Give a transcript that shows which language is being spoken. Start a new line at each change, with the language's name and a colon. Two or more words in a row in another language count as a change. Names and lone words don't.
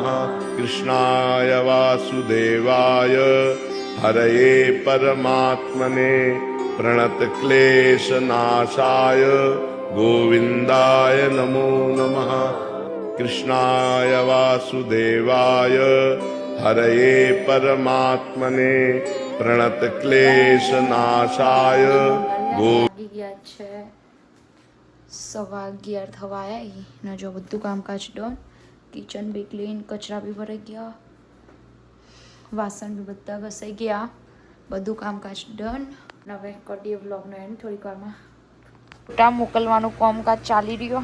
Sanskrit: कृष्णाय वासुदेवाय हरये परमात्मने प्रणतक्लेशनाशाय गोविन्दाय नमो नमः। कृष्णाय वासुदेवाय हरये परमात्मने प्रणतक्लेशनाशाय
Gujarati: વાગી ગયા છે 11:15 થવા આવ્યા ને જો બધું કામકાજ ડન. કિચન બી ક્લીન, કચરા બી ભરાઈ ગયા, વાસણ બી બધા ઘસાઈ ગયા, બધું કામકાજ ડન. હવે કરીએ વ્લોગનો એન્ડ થોડીક વારમાં. ફોટા મોકલવાનું કામકાજ ચાલી રહ્યો.